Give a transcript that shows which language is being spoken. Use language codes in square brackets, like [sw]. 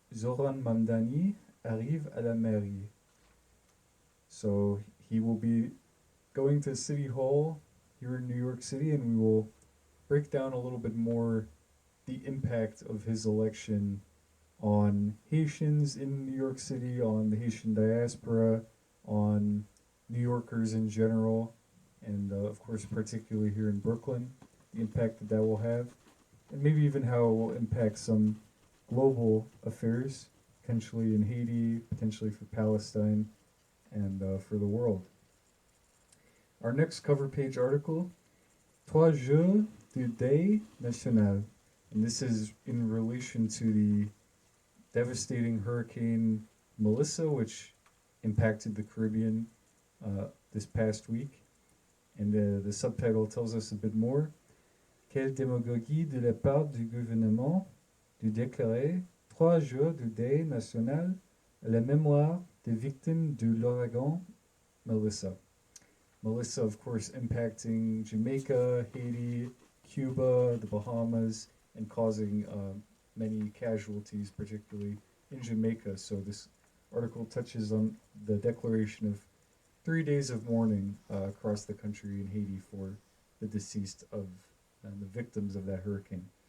[fr] Zoran Mamdani arrive à la mairie. [en] So he will be going to City Hall here in New York City, and we will break down a little bit more the impact of his election on Haitians in New York City, on the Haitian diaspora, on New Yorkers in general, and of course particularly here in Brooklyn, the impact that will have, and maybe even how it will impact some global affairs, potentially in Haiti, potentially for Palestine, and for the world. Our next cover page article, [fr] Trois jours du deuil national, [en] and this is in relation to the devastating Hurricane Melissa, which impacted the Caribbean this past week. And the subtitle tells us a bit more. [fr] Quelle démagogie de la part du gouvernement de déclarer 3 jours de deuil national à la mémoire des victimes de l'ouragan Melissa. [en] Melissa, of course, impacting Jamaica, Haiti, Cuba, the Bahamas, and causing many casualties, particularly in Jamaica. So this article touches on the declaration of 3 days of mourning across the country in Haiti for the deceased of and the victims of that hurricane.